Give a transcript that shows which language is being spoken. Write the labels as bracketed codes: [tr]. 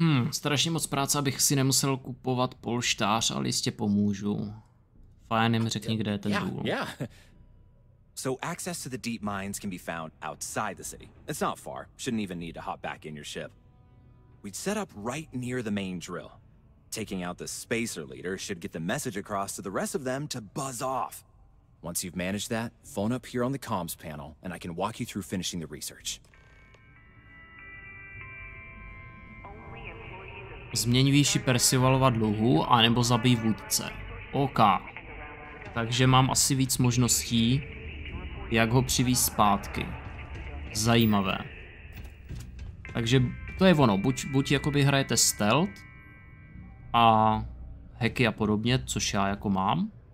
[cs] Strašně moc práce, abych si nemusel kupovat polštář, ale jistě pomůžu. Fajn, mi řekni, kde je ten důl. [en] Yeah. So access to the deep mines can be found outside the city. It's not far. Shouldn't even need to hop back in your ship. We'd set up right near the main drill. Taking out the spacer leader should get the message across to the rest of them to buzz off. Once you've managed that, phone up here on the comms panel, and I can walk you through finishing the research. [cs] Změň výši Percivalova dluhu, anebo zabij vůdce. OK. Takže mám asi víc možností, jak ho přivízt zpátky. Zajímavé. Takže to je ono. Buď jakoby hrajete stealth a hacky a podobně, což já jako mám.